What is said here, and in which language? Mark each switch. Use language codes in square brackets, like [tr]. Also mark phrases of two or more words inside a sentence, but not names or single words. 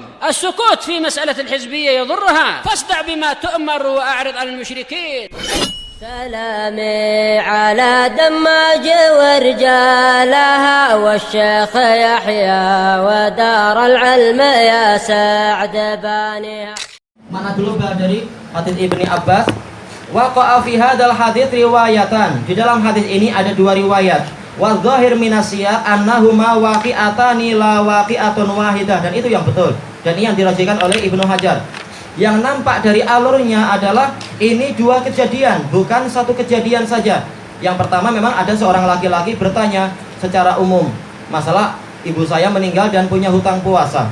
[ar] السكوت في مسألة الحزبية يضرها، فاصدع بما تؤمر وأعرض عن المشركين. سلامي على دماج ورجالها والشيخ يحيى ودار العلم يا سعد بانيها. [id] Mana dulu dari hadits [ar] Ibni Abbas. وقع في هذا الحديث روايتان. [id] Di dalam hadis ini ada dua riwayat. [ar] والظاهر من السياق أنهما واقعتان لا واقعة واحدة, [id] dan itu yang betul. Dan ini yang dirajikan oleh Ibnu Hajar. Yang nampak dari alurnya adalah ini dua kejadian, bukan satu kejadian saja. Yang pertama memang ada seorang laki-laki bertanya secara umum, masalah ibu saya meninggal dan punya hutang puasa.